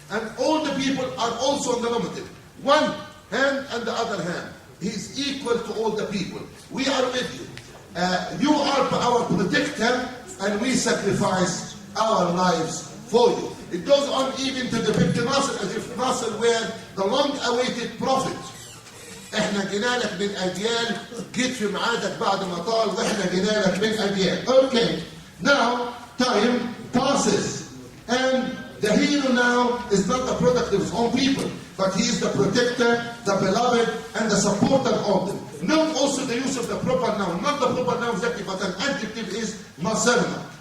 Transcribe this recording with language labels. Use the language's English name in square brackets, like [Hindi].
[English] And all the people are also on the nominative. One hand and the other hand. He is equal to all the people. We are with you. You are our protector, and we sacrifice our lives for you. It goes on even to depict Nasser as if Nasser were the long-awaited prophet. [Arabic] احنا جينا لك من اجيال، جيت في ميعادك بعد ما طال، واحنا جينا لك من اجيال. [English] Okay, now time passes, and the hero now is not the product of his own people, but he is the protector, the beloved, and the supporter of them. Note also the use of the proper noun, not the proper noun exactly, but an adjective is Nasserna.